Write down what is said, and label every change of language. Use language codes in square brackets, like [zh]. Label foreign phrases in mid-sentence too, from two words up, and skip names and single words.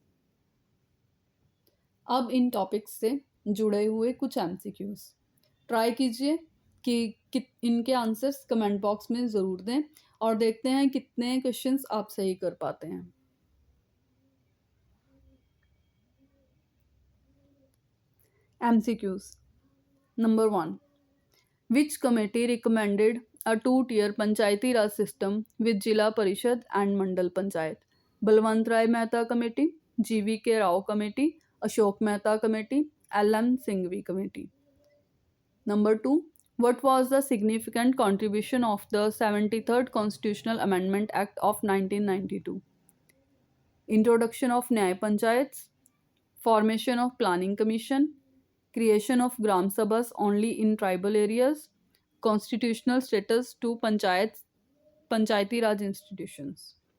[hi] अब इन टॉपिक्स से जुड़े हुए कुछ [en] MCQs try [hi] कीजिए कि इनके आंसर्स [en] comment box [hi] में ज़रूर दें और देखते हैं कितने क्वेश्चंस आप सही कर पाते हैं। [en] MCQs. Number 1. Which committee recommended a two-tier Panchayati Raj system with Jila Parishad and Mandal Panchayat? Balwant Rai Mehta Committee, GVK Rao Committee, Ashok Mehta Committee, LM Singhvi Committee. Number 2. What was the significant contribution of the 73rd Constitutional Amendment Act of 1992? Introduction of Nyay Panchayats, formation of Planning Commission, creation of Gram Sabhas only in tribal areas, constitutional status to Panchayati Raj institutions.